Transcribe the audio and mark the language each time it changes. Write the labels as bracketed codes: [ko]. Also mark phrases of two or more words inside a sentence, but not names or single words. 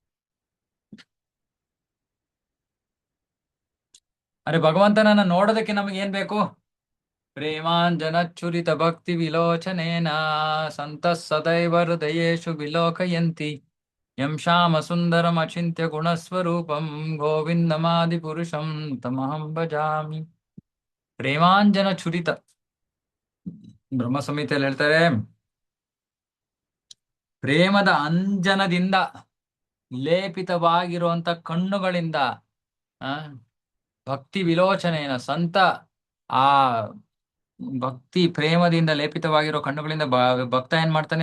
[kn] ಅರೆ ಭಗವಂತನನ್ನ ನೋಡೋದಕ್ಕೆ ನಮಗೆ ಏನ್ ಬೇಕು? [sa] ಪ್ರೇಮಾಂಜನ ಚುರಿತ ಭಕ್ತಿ ವಿಲೋಚನೇನ ಸಂತ ಸದೈವ ಹೃದಯೇಶು ವಿಲೋಕಯಂತಿ ಯಂ ಶ್ಯಾಮ ಸುಂದರಂ ಅಚಿಂತ್ಯ ಗುಣಸ್ವರೂಪಂ ಗೋವಿಂದಮಾದಿ ಪುರುಷಂ ತಮಹಂ ಭಜಾಮಿ. ಪ್ರೇಮಾಂಜನ ಚುರಿತ, [kn] ಬ್ರಹ್ಮ ಸಂಹಿತೆಯಲ್ಲಿ ಹೇಳ್ತಾರೆ, ಪ್ರೇಮದ ಅಂಜನದಿಂದ ಲೇಪಿತವಾಗಿರುವಂತ ಕಣ್ಣುಗಳಿಂದ ಆ ಭಕ್ತಿ ವಿಲೋಚನೆಯ ಸಂತ, ಆ ಭಕ್ತಿ ಪ್ರೇಮದಿಂದ ಲೇಪಿತವಾಗಿರೋ ಕಣ್ಣುಗಳಿಂದ ಭಕ್ತ ಏನ್ ಮಾಡ್ತಾನೆ?